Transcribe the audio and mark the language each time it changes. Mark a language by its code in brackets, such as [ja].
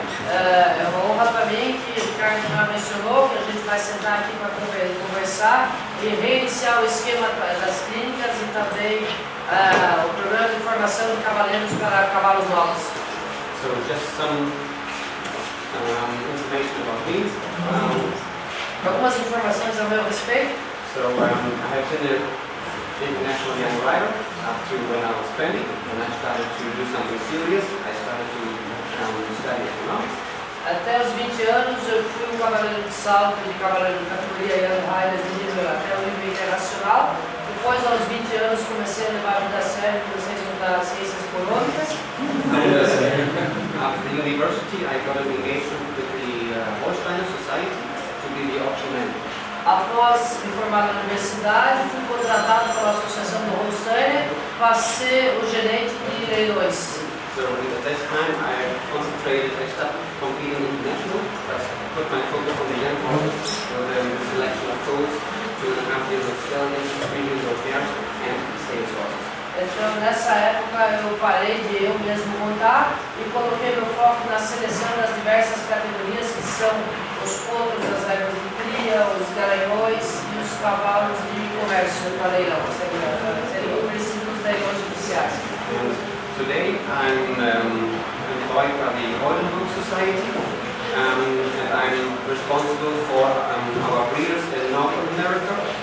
[pt] É uma honra para mim que o Ricardo já mencionou que a gente vai sentar aqui para conversar e reiniciar o esquema das clínicas e também o programa de formação de cavaleiros para cavalos novos. [en] So just some information about me. [pt] Algumas informações a meu respeito. [en] So I have been an international young rider up to when I was 20, and I started to do something serious. I started to study economics. [pt] Até os 20 anos eu fui um cavaleiro de salto de cavaleiro de categoria Young Riders de nível até o nível internacional. Depois, aos 20 anos, comecei a levar a vida a sério, comecei a estudar ciências econômicas. [en] After the university, I got an engagement with the Holsteiner Society to be the auction man. [pt] Após me formar na universidade, fui contratado pela Associação do Holsteiner para ser o gerente de leilões. [en] So at this time, I concentrated. I stopped competing international. I put my focus on the young horses, so the selection of foals, 2.5 years of stallions, 3 years of mares, and sales horses. [pt] Então, nessa época, eu parei de eu mesmo montar e coloquei meu foco na seleção das diversas categorias, que são os potros, as éguas de cria, os garanhões e os cavalos de comércio para leilão, serem oferecidos nos leilões judiciais. [en] Today I'm employed by the Oldenburg Society, and I'm responsible for our breeders in North America.